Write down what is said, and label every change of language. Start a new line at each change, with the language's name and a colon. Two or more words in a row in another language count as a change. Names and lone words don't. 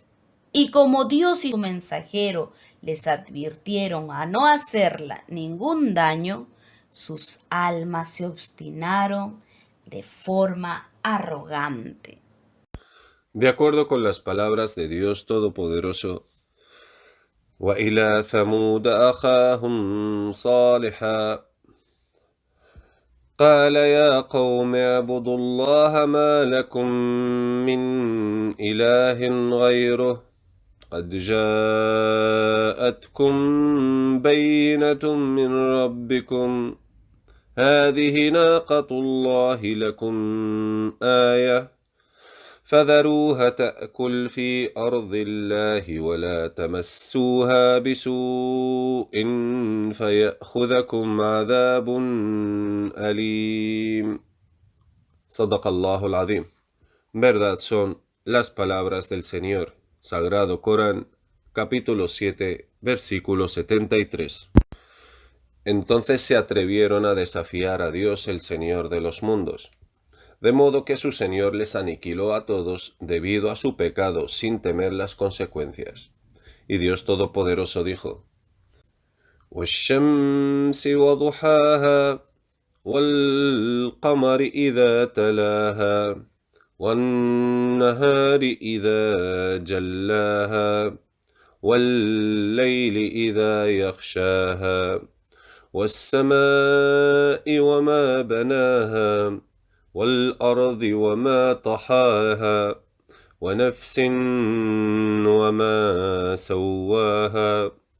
Spanish: Y como Dios y su mensajero les advirtieron a no hacerla ningún daño, sus almas se obstinaron de forma arrogante. De acuerdo con las palabras de Dios Todopoderoso,
Arabic: وَإِلَى ثَمُودَ أَخَاهُمْ صَالِحًا قَالَ يَا قَوْمِ اعْبُدُوا اللَّهَ مَا لَكُمْ مِنْ إِلَٰهٍ غَيْرُهُ قَدْ جَاءَتْكُمْ بَيِّنَةٌ مِّن رَّبِّكُمْ هَٰذِهِ نَاقَةُ اللَّهِ لَكُمْ آيَةً فذروها تأكل في أرض الله ولا تمسوها بسوء فيأخذكم عذاب أليم. صدق الله العظيم.
Spanish: Verdad son las palabras del Señor. Sagrado Corán, capítulo 7, versículo 73. Entonces se atrevieron a desafiar a Dios, el Señor de los mundos, de modo que su Señor les aniquiló a todos debido a su pecado sin temer las consecuencias. Y Dios Todopoderoso dijo:
Arabic: وَالشَّمْسِ وَضُحَاهَا وَالْقَمَرِ إِذَا تَلَاهَا وَالنَّهَارِ إِذَا جَلَّاهَا وَاللَّيْلِ إِذَا يَغْشَاهَا وَالسَّمَاءِ وَمَا بَنَاهَا وَالْأَرْضِ وَمَا طَحَاهَا وَنَفْسٍ وَمَا سَوَّاهَا